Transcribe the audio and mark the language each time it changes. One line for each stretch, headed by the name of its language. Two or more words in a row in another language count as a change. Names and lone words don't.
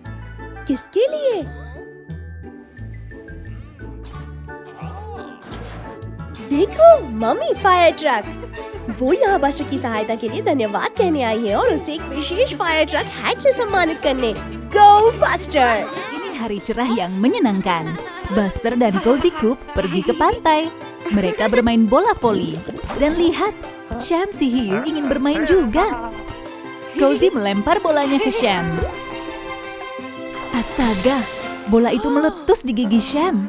Hindi: किसके लिए? देखो, मम्मी
English: fire truck.
Hindi: वो यहाँ बस्टर की सहायता के लिए धन्यवाद कहने आई है और उसे एक विशेष
English: fire truck hat
Hindi: से सम्मानित करने। गो बस्टर!
Indonesian: Hari cerah yang menyenangkan. Buster dan Cozy Coupe pergi ke pantai. Mereka bermain bola voli. Dan lihat, Sham si hiu ingin bermain juga. Cozy melempar bolanya ke Sham. Astaga, bola itu meletus di gigi Sham.